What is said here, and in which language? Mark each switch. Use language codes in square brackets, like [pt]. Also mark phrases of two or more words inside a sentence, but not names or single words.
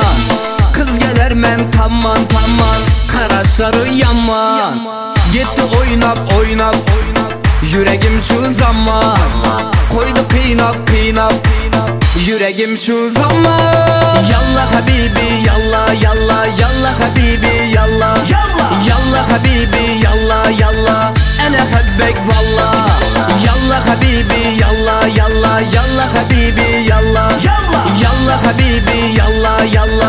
[az] Kız gelir men tamam, qarasları yaman. Gitti oynap, yüreğim şu zaman. Koydu kıynap, yüreğim şu zaman. [ar] يلا حبيبي يلا يلا يلا حبيبي يلا يلا حبيبي يلا يلا. أنا بحبك والله. يلا حبيبي يلا يلا يلا حبيبي يلا يلا حبيبي يلا يلا.